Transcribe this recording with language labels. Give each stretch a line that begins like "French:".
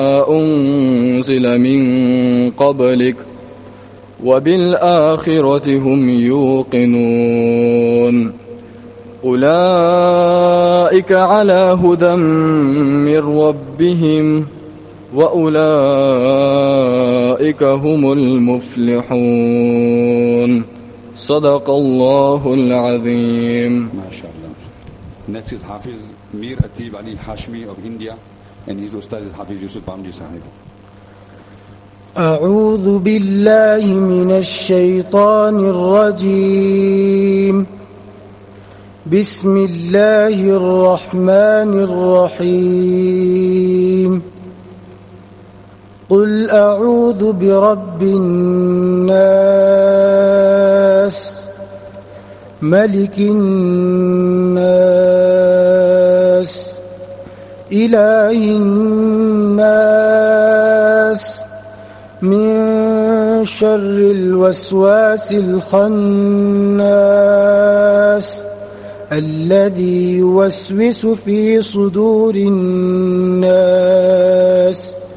Arabic: أنزل من قبلك وبالآخرة هم يوقنون أولئك على هدى من ربهم وأولئك هم المفلحون صدق الله العظيم. ما شاء الله.
English: Next is Hafiz Mir Atib Ali Hashmi of India, and his ustad is Hafiz Yusuf Bamji Sahib.
Arabic: أعوذ بالله من الشيطان الرجيم. بسم الله الرحمن الرحيم. قل أعوذ برب الناس ملك الناس إله الناس من شر الوسواس الخناس الذي يوسوس في صدور الناس